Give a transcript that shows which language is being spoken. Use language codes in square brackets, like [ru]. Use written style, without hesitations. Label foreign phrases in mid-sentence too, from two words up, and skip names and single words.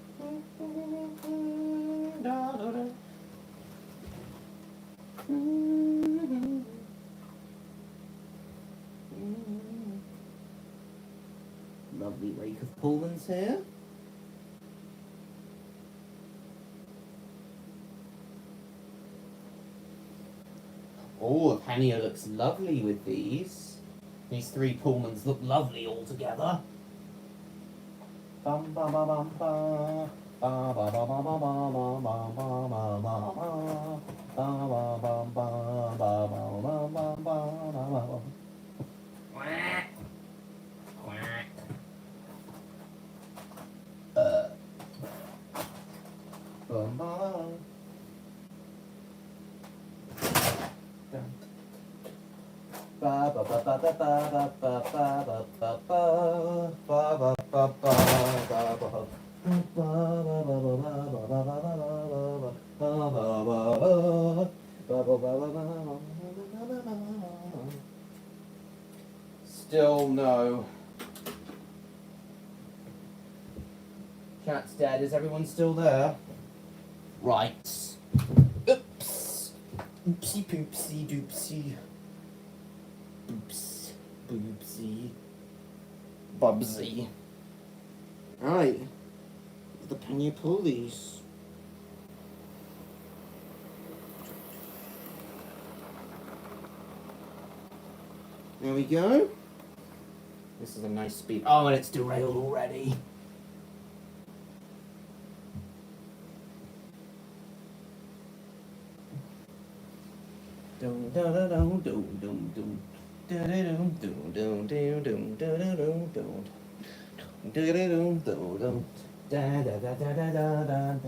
[en] Lovely rake of Pullmans here. Oh, the pannier looks lovely with these. These three Pullmans look lovely all together. Bum ba ba bum ba. Ba ba ba ba ba ba ba ba ba ba ba ba. Ba ba ba ba ba ba ba ba ba ba ba. Quack. Quack. Bum ba. Ba ba ba ba ba ba ba ba ba ba ba ba ba ba ba ba. Still no. Cat's dead. Is everyone still there? Right. Oops. Oopsie poopsie doopsie. Oops. Boopsie. Bubsy. Right. The pannier pulleys. There we go. This is a nice speed. Oh, and it's derailed already. Dum da da dum dum dum dum. Da da dum dum dum dum dum da da dum dum. Da da dum dum dum. Da da da da da da da da.